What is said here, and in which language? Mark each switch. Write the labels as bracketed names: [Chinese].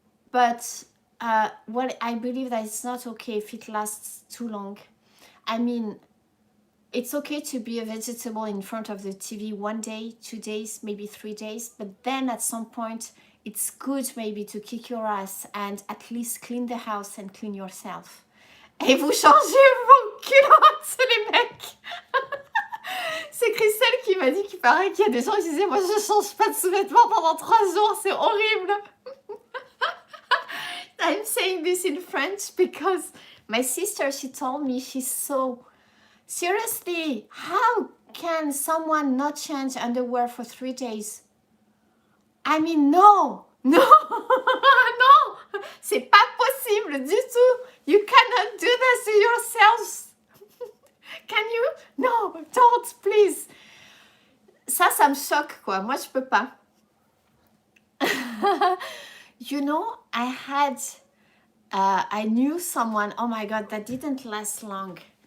[English] But what I believe that it's not okay if it lasts too long. I mean, it's okay to be a vegetable in front of the TV 1 day, 2 days, maybe 3 days, but then at some point, it's good maybe to kick your ass and at least clean the house and clean yourself. [French] Et vous changez vos culottes, les mecs. C'est Christelle qui m'a dit qu'il paraît qu'il y a des gens qui disaient « Moi, je change pas de sous-vêtements pendant 3 jours, c'est horrible !» [English] I'm saying this in French because my sister, she told me she's so... Seriously, how can someone not change underwear for 3 days? I mean, no, no, no, [French] c'est pas possible du tout. [English] You cannot do this to yourselves. Can you? No, don't, please. [French] Ça me choque, quoi. Moi, je peux pas. [English] You know, I knew someone, oh my God, that didn't last long.